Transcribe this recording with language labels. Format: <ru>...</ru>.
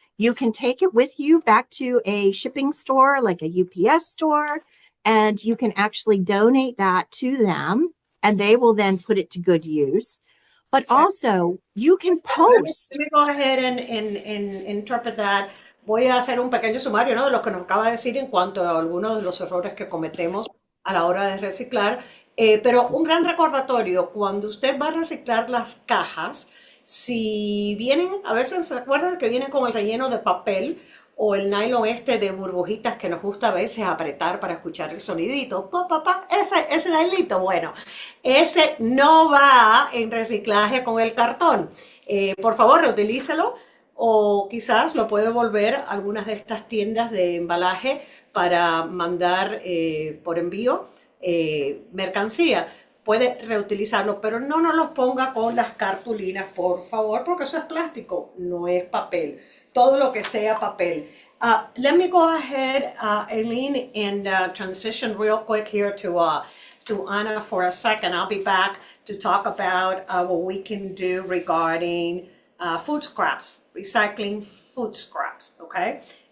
<en>You can take it with you back to a shipping store, like a UPS store, and you can actually donate that to them, and they will then put it to good use. But also, you can post. Let me go ahead and interpret that.</en> <es>Voy a hacer un pequeño sumario, ¿no? De lo que nos acaba de decir en cuanto a algunos de los errores que cometemos a la hora de reciclar. Pero un gran recordatorio, cuando usted va a reciclar las cajas, si vienen, a veces se acuerdan que vienen con el relleno de papel o el nylon este de burbujitas que nos gusta a veces apretar para escuchar el sonidito, pa, pa, pa, ese nylito, bueno, ese no va en reciclaje con el cartón. Por favor, reutilícelo o quizás lo puede volver a algunas de estas tiendas de embalaje para mandar por envío mercancía. Puede reutilizarlo, pero no nos los ponga con las cartulinas, por favor, porque eso es plástico, no es papel. Todo lo que sea papel.</es> <en>Let me go ahead, Eileen, and transition real quick here to Anna for a second. I'll be back to talk about what we can do regarding food scraps, recycling food scraps, okay?</en>